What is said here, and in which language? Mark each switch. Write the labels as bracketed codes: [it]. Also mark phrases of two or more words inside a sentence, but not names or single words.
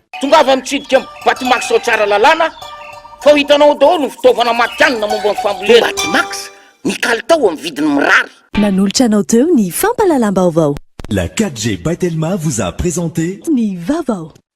[mg] tongava mitsidika batimax ao tsara lalàna fa ho hitanao daholo ny fitaovana matianina momba ny fambolena batimax ny kalitao amin'ny vidiny mirary nanolotra anao teo ny fampalalam-baovao. [fr] La 4G by Telma vous a présenté [mg] ny vaovao.